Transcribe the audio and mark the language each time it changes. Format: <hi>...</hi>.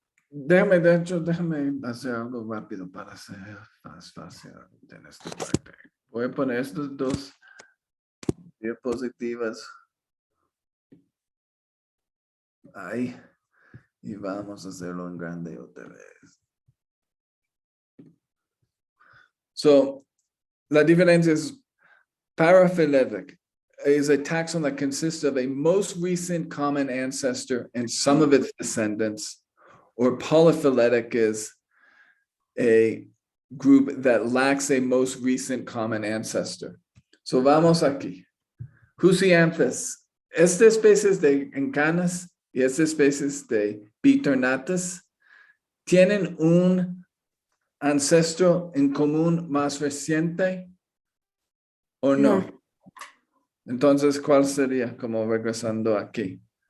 <es>Déjame hacer algo rápido para hacer más fácil en esta parte. Voy a poner estas dos diapositivas ahí y vamos a hacerlo en grande otra vez.</es> <en>So,</en> <es>la diferencia es</es> <en>paraphyletic is a taxon that consists of a most recent common ancestor and some of its descendants, or polyphyletic is a group that lacks a most recent common ancestor.</en> <es>So vamos aquí. Husianthus. Esta especie de encanas y esta especie de bitornatus tienen un ancestro en común más reciente o no. Entonces, ¿cuál sería? Como regresando aquí.</es>